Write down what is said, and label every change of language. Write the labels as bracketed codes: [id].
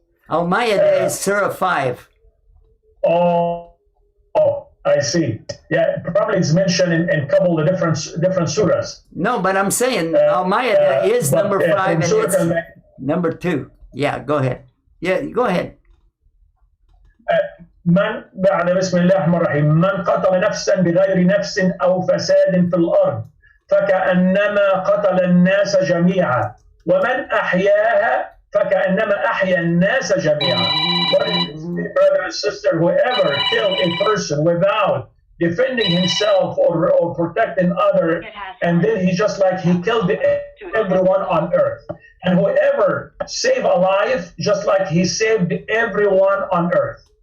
[en] Al-Ma'idah is Surah 5. Oh, I see. Yeah, probably it's mentioned in a couple of different surahs. No, but I'm saying Al-Ma'idah is number 5 and it's number 2. Yeah, go ahead. Yeah, go ahead. [ar] بسم الله الرحمن الرحيم من قتل نفسا بغير نفس أو فساد في الأرض فكأنما قتل الناس جميعا ومن أحياها فكأنما أحيا الناس جميعا. [en] Brother and sister, whoever killed a person without defending himself or protecting others, and then he killed everyone on earth. And whoever saved a life, just like he saved everyone on earth.